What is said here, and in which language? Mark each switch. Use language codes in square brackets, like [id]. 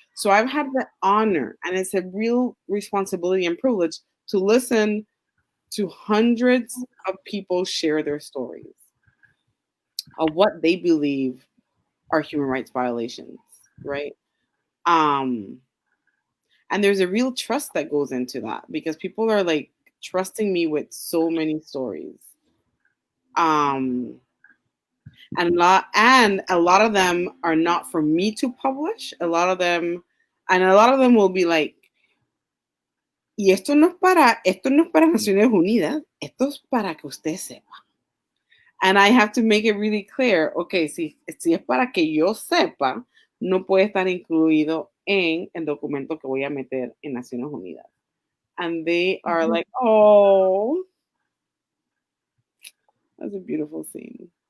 [en] So I've had the honor, and it's a real responsibility and privilege, to listen to hundreds of people share their stories of what they believe are human rights violations, right? And there's a real trust that goes into that, because people are like trusting me with so many stories. And a lot of them are not for me to publish. A lot of them will be like, [es] y esto no es para Naciones Unidas, esto es para que usted sepa. [en] And I have to make it really clear, okay, [es] si es para que yo sepa, no puede estar incluido en el documento que voy a meter en Naciones Unidas. [en] And they are like, oh, that's a beautiful scene.